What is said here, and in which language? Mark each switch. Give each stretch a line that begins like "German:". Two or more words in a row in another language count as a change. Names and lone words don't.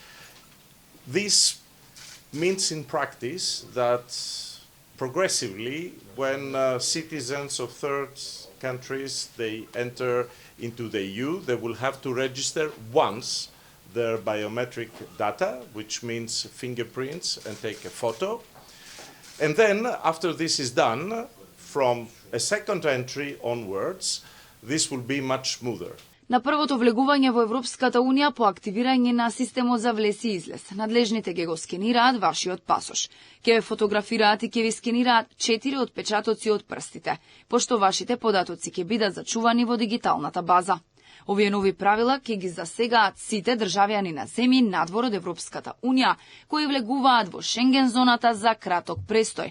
English: This means in practice that progressively, when citizens of third countries they enter into the EU, they will have to register once their biometric data, which means fingerprints, and take a photo. And then, after this is done, from a second entry onwards, this will be much smoother.
Macedonian: На првото влегување во Европската Унија по активирање на системот за влез и излез, надлежните ќе го скенираат вашиот пасош. Ќе ве фотографираат и ќе ви скенираат 4 отпечатоци од прстите, пошто вашите податоци ќе бидат зачувани во дигиталната база. Овие нови правила ќе ги засегаат сите државјани на земји надвор од Европската Унија, кои влегуваат во Шенген зоната за краток престој.